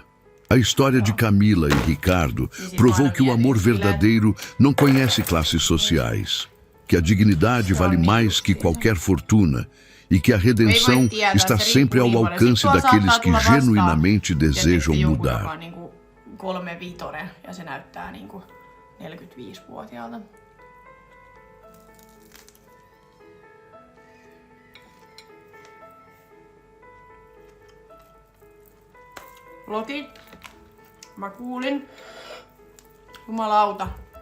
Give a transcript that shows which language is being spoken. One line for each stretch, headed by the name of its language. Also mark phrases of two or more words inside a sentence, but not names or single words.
Portuguese: A história de Camila e Ricardo provou que o amor verdadeiro não conhece classes sociais, que a dignidade vale mais que qualquer fortuna e que a redenção está sempre ao alcance daqueles que genuinamente desejam mudar.
Finnish: 3-vitonen ja se näyttää niinku 45-vuotiaalta. Lokit. Mä kuulin. Jumalauta.